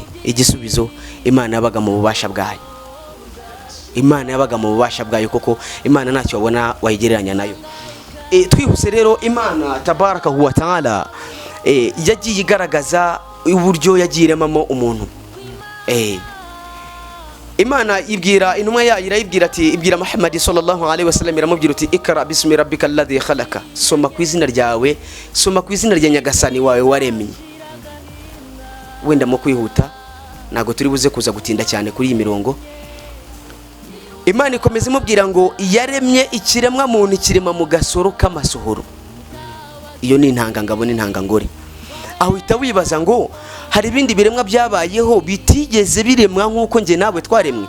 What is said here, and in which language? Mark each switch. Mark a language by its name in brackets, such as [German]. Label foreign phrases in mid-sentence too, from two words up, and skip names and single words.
[Kinyarwanda] Igisubizo, Imana yabaga mu bubasha bwayo. Imana yabaga mu bubasha bwayo, koko Imana ntacyo wabona wayigereranya nayo. Twihuse rero, Imana [Arabic] تبارك وتعالى [Kinyarwanda] yagiye igaragaza uburyo yagiye iremamo umuntu. Imana ibwira intumwa yayo, irayibwira ati, ibwira Muhammad [Arabic] صلى الله عليه وسلم, [Kinyarwanda] iramubwira uti [Arabic] اقرأ باسم ربك الذي خلق, [Kinyarwanda] soma ku izina ryawe, soma ku izina rya nyagasani wawe waremye. Wenda mu kwihuta ntago turi buze kuza gutinda cyane kuri iyi mirongo. Imana ikomeza imubwira ngo yaremye ikiremwa muntu kirema mu gasoro k'amasohoro. Iyo ni intangangabo n'intangangore. Aho uhita wibaza ngo hari ibindi biremwa byabayeho bitigeze biremwa nk'uko nge nawe twaremwe?